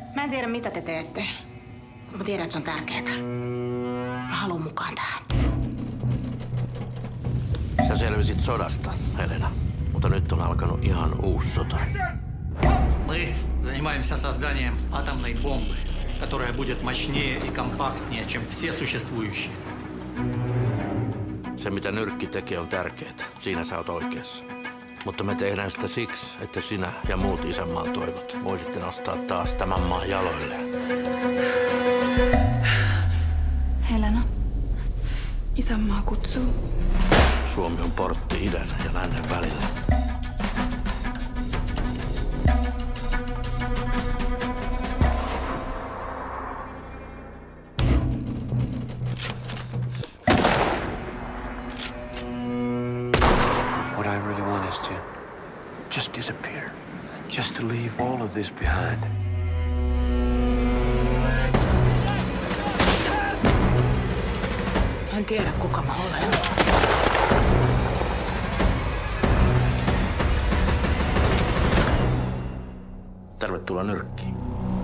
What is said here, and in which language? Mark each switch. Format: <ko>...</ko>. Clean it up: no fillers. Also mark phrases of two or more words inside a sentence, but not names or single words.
<fi>en tiedä, mitä te teette. Mä tiedän, että se on tärkeää. Mä haluan mukaan tähän. Sä selvisit sodasta, Helena. Mutta nyt on alkanut ihan uusi sota.</fi> <ru>Мы занимаемся созданием атомной бомбы, которая будет мощнее и компактнее, чем все существующие.</ru> <fi>Se, mitä nyrkki tekee, on tärkeää. Siinä sä oot oikeassa. Mutta me tehdään sitä siksi, että sinä ja muut isänmaan toivot voisitte nostaa taas tämän maan jaloilleen. Helena, isänmaa kutsuu. Suomi on portti idän ja lännen välillä.</fi> <en>What I really want is to just disappear. Just to leave all of this behind.</en> <fi>En tiedä, kuka mä olen. Tervetuloa nyrkkiin.</fi>